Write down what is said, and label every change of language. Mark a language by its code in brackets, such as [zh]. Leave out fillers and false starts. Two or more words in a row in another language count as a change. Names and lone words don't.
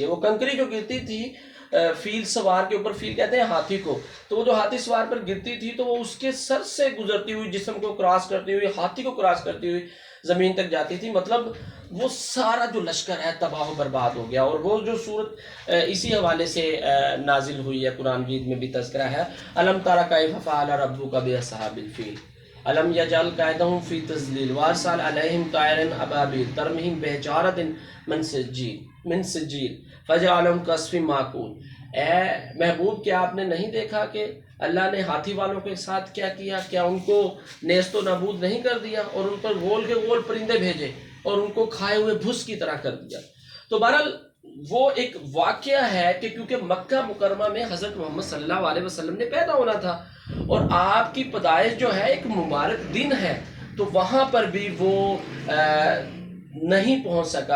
[ur] وہ کنکری جو گرتی تھی فیل سوار کے اوپر، فیل کہتے ہیں ہاتھی کو، تو وہ جو ہاتھی سوار پر گرتی تھی تو وہ اس کے سر سے گزرتی ہوئی، جسم کو کراس کرتی ہوئی، ہاتھی کو کراس کرتی ہوئی زمین تک جاتی تھی۔ مطلب وہ سارا جو لشکر ہے تباہ و برباد ہو گیا۔ اور وہ جو صورت اسی حوالے سے نازل ہوئی ہے، قرآن مجید میں بھی تذکرہ ہے، [ar] الم تر کیف فعل ربک باصحاب الفیل، ألم يجعل كيدهم في تضليل وأرسل عليهم طيرا أبابيل ترميهم بحجارة من سجيل فجعلهم كعصف مأكول. [ur] اے محبوب، کیا آپ نے نہیں دیکھا کہ اللہ نے ہاتھی والوں کے ساتھ کیا کیا? کیا ان کو نیست و نابود نہیں کر دیا اور ان پر غول کے غول پرندے بھیجے اور ان کو کھائے ہوئے بھس کی طرح کر دیا. تو بہرحال وہ ایک واقعہ ہے کہ کیونکہ مکہ مکرمہ میں حضرت محمد [ar] صلى الله عليه وسلم [ur] نے پیدا ہونا تھا اور آپ کی پیدائش جو ہے ایک مبارک دن ہے، تو وہاں پر بھی وہ نہیں پہنچ سکا.